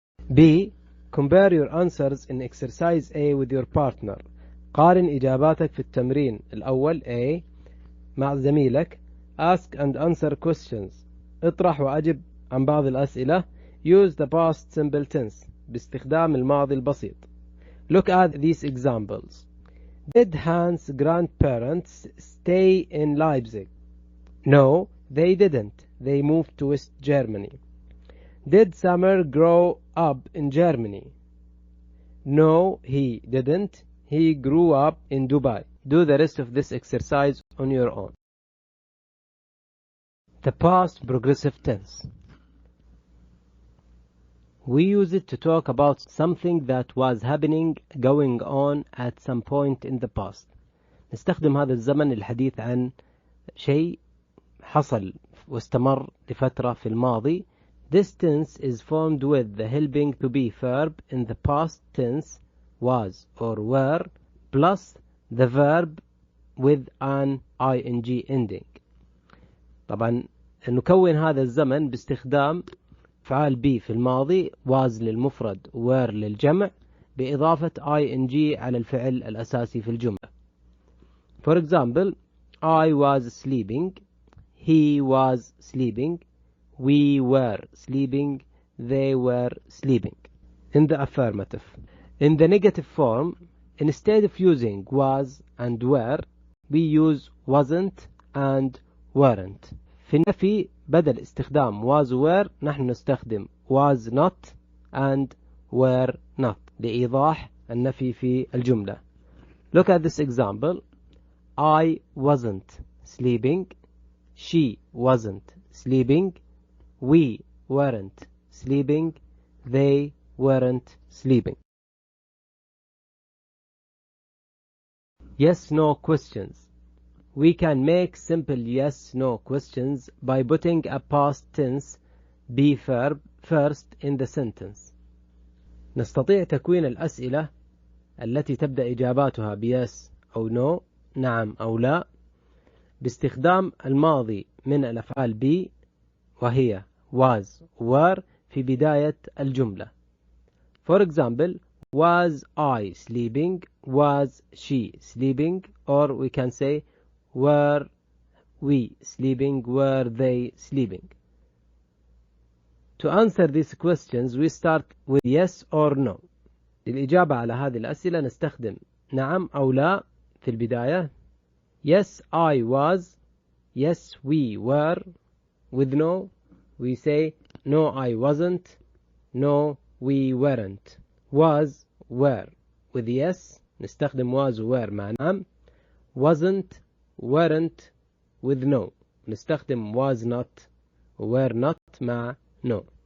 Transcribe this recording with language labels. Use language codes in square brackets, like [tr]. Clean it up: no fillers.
[en] B. Compare your answers in exercise A with your partner. [ar] قارن إجاباتك في التمرين الأول A مع زميلك. [en] Ask and answer questions. [ar] اطرح وأجب عن بعض الأسئلة. [en] Use the past simple tense. [ar] باستخدام الماضي البسيط. [en] Look at these examples. Did Hans' grandparents stay in Leipzig? No, they didn't. They moved to West Germany. Did Samir grow up in Germany? No, he didn't. He grew up in Dubai. Do the rest of this exercise on your own. The past progressive tense. We use it to talk about something that was happening, going on at some point in the past. [ar] نستخدم هذا الزمن للحديث عن شيء حصل واستمر لفترة في الماضي. [en] This tense is formed with the helping to be verb in the past tense was or were plus the verb with an ing ending. [ar] طبعا نكون هذا الزمن باستخدام فعال be في الماضي was للمفرد were للجمع بإضافة ing على الفعل الأساسي في الجملة. [en] For example, I was sleeping, he was sleeping, we were sleeping, they were sleeping. In the affirmative. In the negative form, instead of using was and were, we use wasn't and weren't. [ar] في النفي بدل استخدام was were نحن نستخدم [en] was not and were not [ar] لإيضاح النفي في الجملة. [en] Look at this example. I wasn't sleeping, she wasn't sleeping, we weren't sleeping, they weren't sleeping. Yes/no questions. We can make simple yes/no questions by putting a past tense be verb first in the sentence. [ar] نستطيع تكوين الأسئلة التي تبدأ إجاباتها بيس أو no نعم أو لا باستخدام الماضي من الأفعال be وهي was were في بداية الجملة. [en] For example, was I sleeping, was she sleeping, or we can say were we sleeping, were they sleeping. To answer these questions we start with yes or no. [ar] للإجابة على هذه الأسئلة نستخدم نعم أو لا في البداية. [en] Yes I was, yes we were. With no we say no I wasn't, no we weren't. Was were. With yes نستخدم was were [ar] مع نعم. [en] Wasn't weren't. With no نستخدم was not were not مع no.